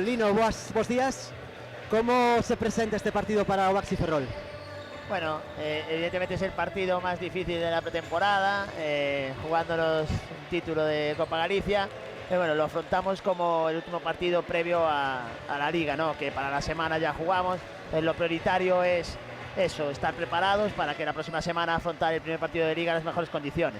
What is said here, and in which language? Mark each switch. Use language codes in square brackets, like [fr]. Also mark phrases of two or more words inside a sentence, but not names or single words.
[gl] Lino, bos días. [es] ¿Cómo se presenta este partido para o Baxi Ferrol? Bueno, evidentemente es el partido más difícil de la pretemporada, jugándonos un título de Copa Galicia. Bueno, lo afrontamos como el último partido previo a la Liga, ¿no? Que para la semana ya jugamos. Lo prioritario es eso, estar preparados para que la próxima semana afrontar el primer partido de Liga en las mejores condiciones.